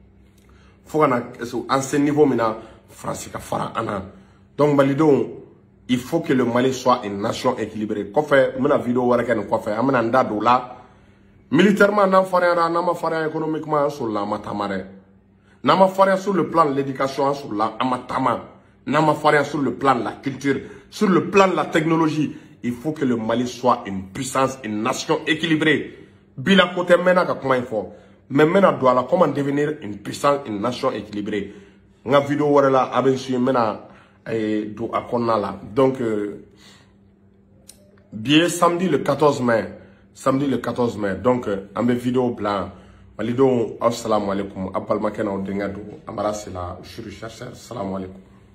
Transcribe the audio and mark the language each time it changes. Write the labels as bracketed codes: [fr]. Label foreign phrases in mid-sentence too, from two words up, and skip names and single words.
[bm] fo ka na an se niveau min na France ka fara an na donc malidenw [fr] il faut que le Mali soit une nation équilibrée [bm] kɔfɛ n bɛna vidéo wɛrɛ kɛ nin kɔfɛ an bɛna n da don o la militairement n'an farinyara n'an ma farinya économiquement an sɔrɔla an ma taama dɛ n'an ma farinya [fr] sur le plan de l'éducation [bm] an sɔrɔla an ma taama n'an ma farinya [fr] sur le plan de la culture sur le plan de la technologie il faut que le Mali soit une puissance une nation équilibrée [bm] bi la côté n mɛnna ka kuma in fɔ mais n bɛna don a la [fr] comment devenir une puissance une nation équilibrée [bm] n ka vidéo wɛrɛ la a bɛ su n bɛna don a kɔnɔna la donc bi ye [fr] samedi le 14 mai [bm] donc an bɛ vidéo bila malidenw aw [ar] السلام عليكم [bm] a balimakɛ n'aw denkɛ don an b'ala sela [fr] je suis chercheur [ar] السلام عليكم